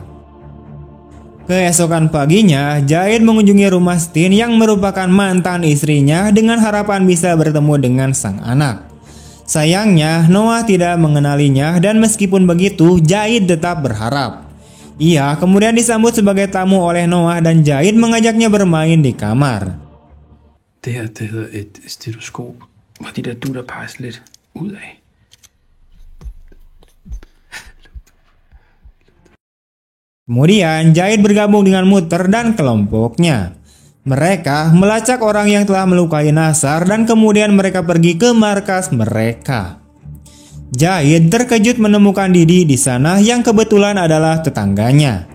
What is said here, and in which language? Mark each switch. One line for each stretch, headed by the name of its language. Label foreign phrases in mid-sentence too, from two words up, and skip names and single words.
Indonesian: Keesokan paginya, Jahid mengunjungi rumah Steen yang merupakan mantan istrinya dengan harapan bisa bertemu dengan sang anak. Sayangnya, Noah tidak mengenalinya dan meskipun begitu, Jahid tetap berharap. Ia kemudian disambut sebagai tamu oleh Noah dan Jahid mengajaknya bermain di kamar.
Danish: Det her, det hedder et stetoskop, hvor de der dutter peges lidt ud af.
Indonesian: Kemudian Jahid bergabung dengan Muter dan kelompoknya. Mereka melacak orang yang telah melukai Nasar dan kemudian mereka pergi ke markas mereka. Jahid terkejut menemukan Didi di sana yang kebetulan adalah tetangganya.